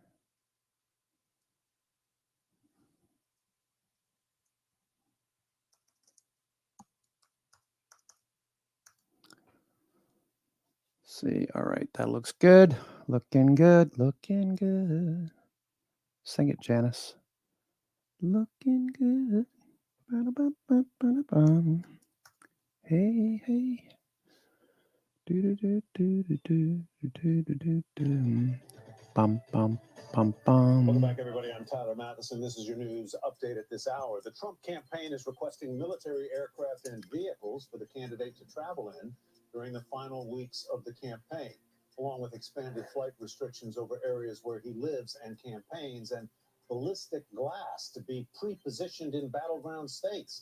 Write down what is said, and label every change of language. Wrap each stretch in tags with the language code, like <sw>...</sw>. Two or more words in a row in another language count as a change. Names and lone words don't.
<en>See, all right, that looks good. Looking good, looking good. Sing it, Janice. Looking good. Ba-da-ba-ba-ba-da-bum. Hey, hey. Do-do-do-do-do-do-do-do-do. Bum, bum, bum, bum. Welcome back, everybody. I'm Tyler Matheson. This is your news update at this hour. The Trump campaign is requesting military aircraft and vehicles for the candidate to travel in during the final weeks of the campaign, along with expanded flight restrictions over areas where he lives and campaigns, and ballistic glass to be pre-positioned in battleground states.</en>